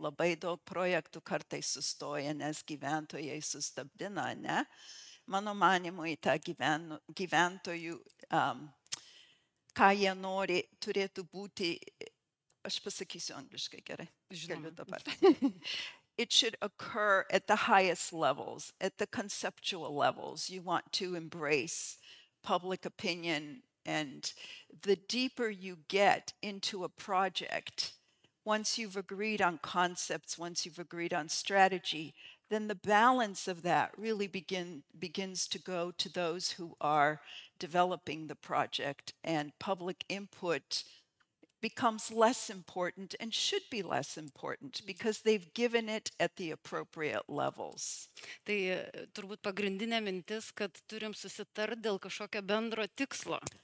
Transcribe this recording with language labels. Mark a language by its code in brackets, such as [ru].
[lt] Labai daug projektų kartais sustoja, nes gyventojai sustabdina, ne? Mano manimu, į tą gyventojų, ką jie nori, turėtų būti, aš pasakysiu angliškai gerai. Galiu dabar. [en] It should occur at the highest levels, at the conceptual levels. You want to embrace public opinion. And the deeper you get into a project, once you've agreed on concepts, once you've agreed on strategy, then the balance of that really begins to go to those who are developing the project, and public input becomes less important and should be less important because they've given it at the appropriate levels. [lt] Tai turbūt pagrindinė mintis, kad turim susitart dėl kažkokio bendro tikslo.